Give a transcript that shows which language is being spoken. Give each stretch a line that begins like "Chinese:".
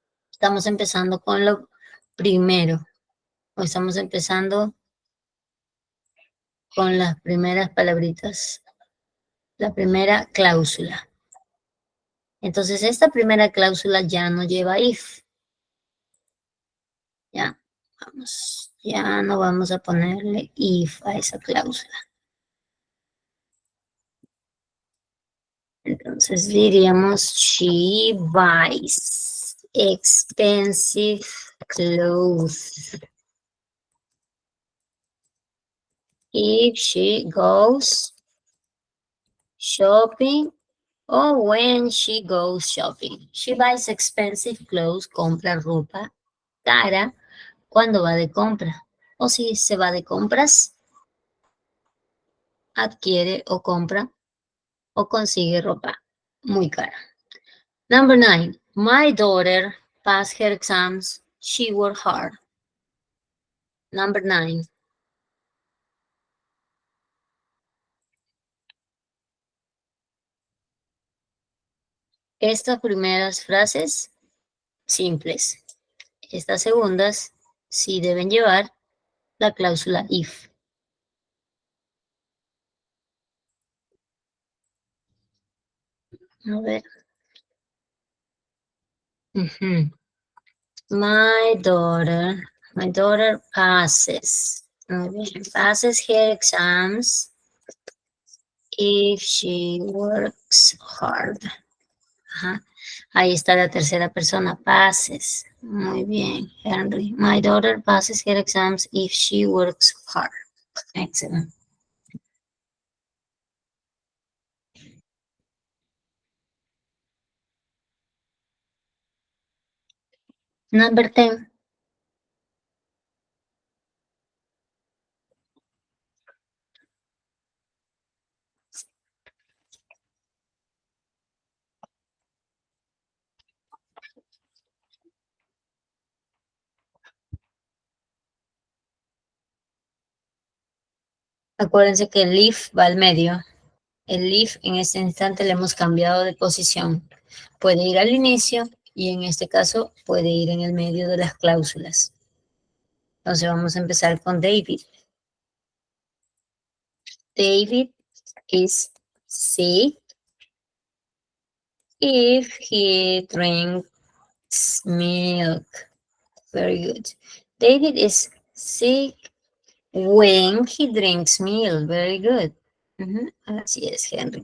Spanish: Estamos empezando con lo primero. O estamos empezando con las primeras palabritas. La primera cláusula. Entonces, esta primera cláusula ya no lleva if. Ya, vamos. Ya no vamos a ponerle if a esa cláusula. Entonces diríamos,
English: she buys expensive clothes. If she goes shopping or when she goes shopping. She buys expensive clothes,
Spanish: compra ropa cara cuando va de compra. O si se va de compras, adquiere o compra o consigue ropa muy cara.
English: Number 9, my daughter passed her exams. She worked hard. Number 9.
Spanish: Estas primeras frases, simples. Estas segundas, sí deben llevar la cláusula if. A ver.
English: My daughter passes.
Spanish: Muy bien.
English: Passes her exams if she works hard.
Spanish: Ajá. Ahí está la tercera persona, passes. Muy bien, Henry.
English: My daughter passes her exams if she works hard. Excellent. Number 10.
Spanish: Acuérdense que el if va al medio. El if en este instante le hemos cambiado de posición. Puede ir al inicio y en este caso puede ir en el medio de las cláusulas. Entonces vamos a empezar con David.
English: David is sick if he drinks milk. Very good. David is sick when he drinks milk. Very good.
Spanish: Así es,
English: Henry.